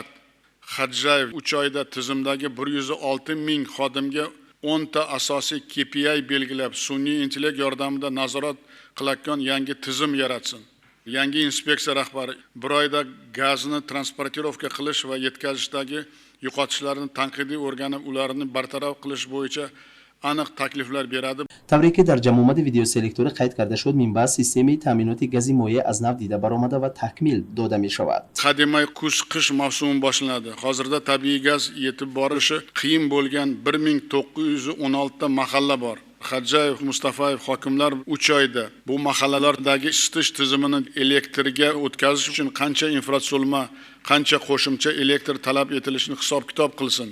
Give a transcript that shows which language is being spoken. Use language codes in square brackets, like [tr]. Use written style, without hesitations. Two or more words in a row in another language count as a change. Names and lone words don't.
[uz] Xadjayev 3 oyda tizimdagi 106 ming xodimga 10 ta asosiy KPI belgilab, sun'iy intellekt yordamida nazorat qiladigan yangi tizim yaratsin. Yangi inspeksiya rahbari 1 oyda gazni transportirovka qilish va yetkazishdagi yo'qotishlarni tanqidiy o'rganib, ularni bartaraf qilish bo'yicha aniq takliflar beradi. [tg] طوری که در جمع آمد ویدیو سلکتوری قید کرده شد، منبع سیستم تامینات گازی مایع از نو دیده برآمده و تکمیل داده می شود. [uz] Qadimay qish mavsumi boshlanadi. Hozirda tabiiy gaz yetib borishi qiyin bo'lgan 1916 ta mahalla bor. Xadjayev, Mustafayev hokimlar 3 oyda bu mahallalardagi isitish tizimini elektrga o'tkazish uchun qancha infratuzilma, qancha qo'shimcha elektr talab etilishini hisob-kitob qilsin.